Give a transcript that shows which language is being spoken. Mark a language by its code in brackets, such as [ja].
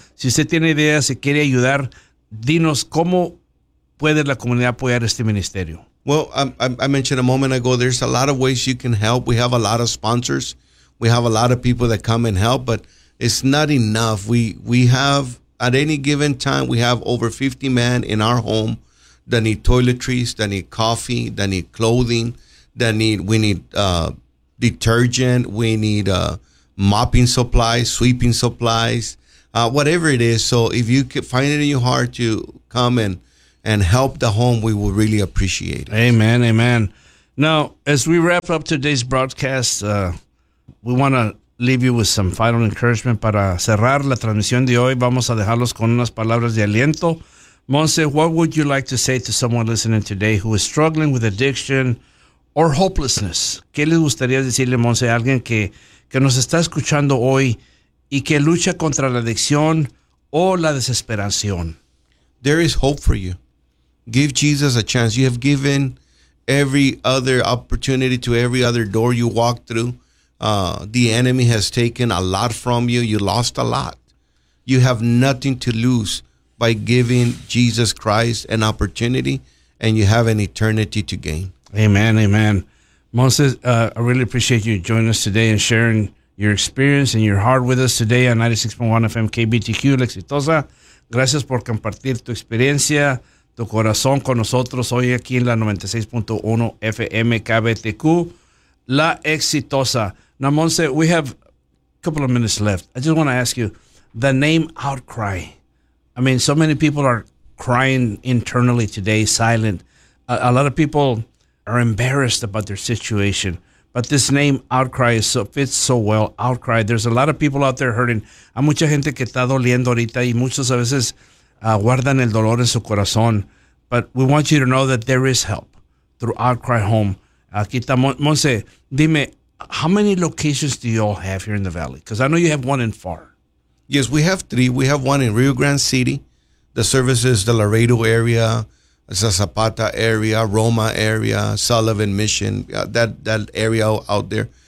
[es] Si usted tiene ideas y quiere ayudar, dinos cómo puede la comunidad apoyar este ministerio. [en] Well, I mentioned a moment ago, there's a lot of ways you can help. We have a lot of sponsors. We have a lot of people that come and help, but it's not enough. We have, at any given time, we have over 50 men in our home that need toiletries, that need coffee, that need clothing, that need detergent, we need mopping supplies, sweeping supplies, whatever it is. So if you could find it in your heart to come and help the home, we will really appreciate it. Amen, amen. Now, as we wrap up today's broadcast, we want to leave you with some final encouragement. [es] Para cerrar la transmisión de hoy, vamos a dejarlos con unas palabras de aliento. [en] Monse, what would you like to say to someone listening today who is struggling with addiction or hopelessness? [es] ¿Qué les gustaría decirle, Monse, a alguien que nos está escuchando hoy y que lucha contra la adicción o la desesperación? [en] There is hope for you. Give Jesus a chance. You have given every other opportunity to every other door you walk through. The enemy has taken a lot from you. You lost a lot. You have nothing to lose by giving Jesus Christ an opportunity, and you have an eternity to gain. Amen, amen. Moses, I really appreciate you joining us today and sharing your experience and your heart with us today on 96.1 FM KBTQ, La Exitosa. [es] Gracias por compartir tu experiencia, tu corazón con nosotros hoy aquí en la 96.1 FM KBTQ, La Exitosa. [en] Now, Monse, we have a couple of minutes left. I just want to ask you, the name Outcry. I mean, so many people are crying internally today, silent. A lot of people are embarrassed about their situation. But this name Outcry fits so well. Outcry. There's a lot of people out there hurting. [es] Hay mucha gente que está doliendo ahorita y muchos a veces guardan el dolor en su corazón. [en] But we want you to know that there is help through Outcry Home. [es] Aquí está Monse, dime, [en] how many locations do you all have here in the valley? Because I know you have one in Far. Yes, we have three. We have one in Rio Grande City. The services, the Laredo area, the Zapata area, Roma area, Sullivan Mission, that area out there.